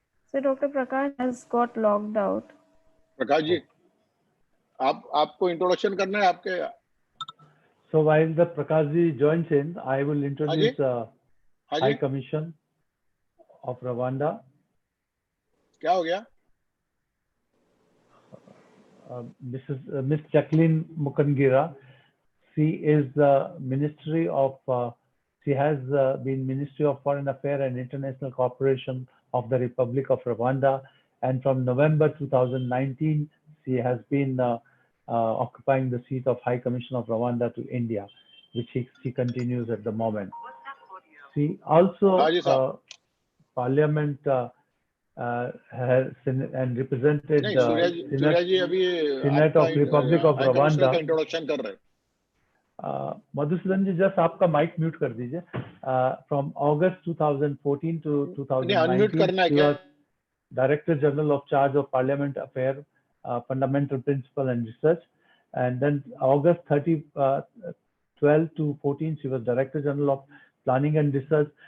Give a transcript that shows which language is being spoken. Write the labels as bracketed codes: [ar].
[en] So Dr. Prakash has got logged out. [hi] Prakash ji, आपको introduction करना है आपके? [en] So while the Prakash ji joins in, I will introduce High Commission of Rwanda. [hi] क्या हो गया? [en] Miss Jacqueline Mukangira. She is the Ministry of. She has been Ministry of Foreign Affairs and International Cooperation of the Republic of Rwanda, and from November 2019, she has been occupying the seat of High Commission of Rwanda to India, which she continues at the moment. She also Parliament has and represented Senate of Republic of Rwanda. [hi] Introduction कर रहे हैं. मधुसूदन जी, just आपका mic mute कर दीजिए. [en] From August 2014 to 2019, she was Director General of Charge of Parliament Affairs, Fundamental Principle and Research, and then August 12 to 14, she was Director General of Planning and Research.